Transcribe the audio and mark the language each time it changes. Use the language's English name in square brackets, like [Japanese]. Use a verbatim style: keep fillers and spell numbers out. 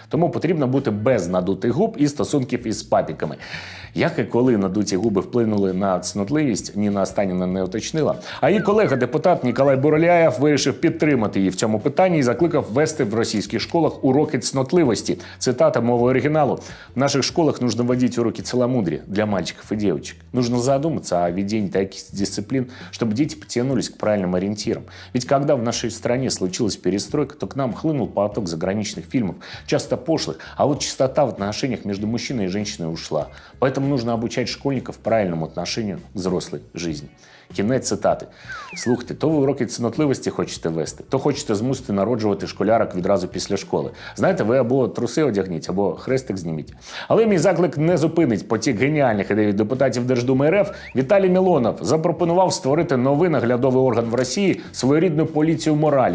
[Ukrainian] Тому потрібно бути без надутих губ і стосунків із папіками. Як і коли надуті губи вплинули на цнотливість, Ніна Станіна не уточнила. А її колега-депутат Ніколай Бурляєв вирішив підтримати її в цьому питанні і закликав ввести в російських школах уроки цнотливості. Цитата мови оригіналу. [Russian] В наших школах нужно вводить уроки целомудрия для мальчиков и девочек. Нужно задуматься о введении таких дисциплин, чтобы дети потянулись к правильным ориентирам. Ведь когда в нашей стране случилась перестройка, то к нам хлынул поток заграничных фильмов, часто пошлых, а вот чистота в отношениях между мужчиной и женщиной ушла. Поэтому нужно обучать школьников правильному отношению к взрослой жизни. [Ukrainian] Кінець цитати. Слухайте, то ви уроки цінотливості хочете вести, то хочете змусити народжувати школярок відразу після школи. Знаєте, ви або труси одягніть, або хрестик зніміть. Але мій заклик не зупинить потік геніальних ідей від депутатів Держдуми РФ. Віталій Мілонов запропонував створити новий наглядовий орган в Росії, своєрідну поліцію моралі,